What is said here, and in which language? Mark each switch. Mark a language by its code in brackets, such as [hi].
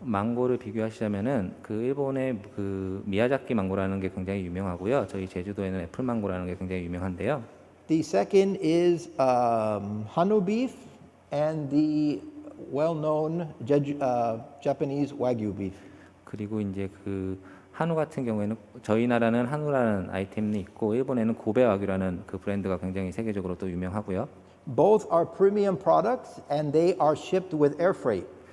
[ko] 망고를 비교하시자면은 일본의 미야자키 망고라는 게 굉장히 유명하고요. 저희 제주도에는 애플 망고라는 게 굉장히 유명한데요. [en] The second is Hanu beef and the well-known Japanese Wagyu beef. [ko] 그리고 이제 한우 같은 경우에는 저희 나라는 한우라는 아이템이 있고 일본에는 고베 와규라는 브랜드가 굉장히 세계적으로 또 유명하고요. [en] Both are premium products and they are shipped with air freight.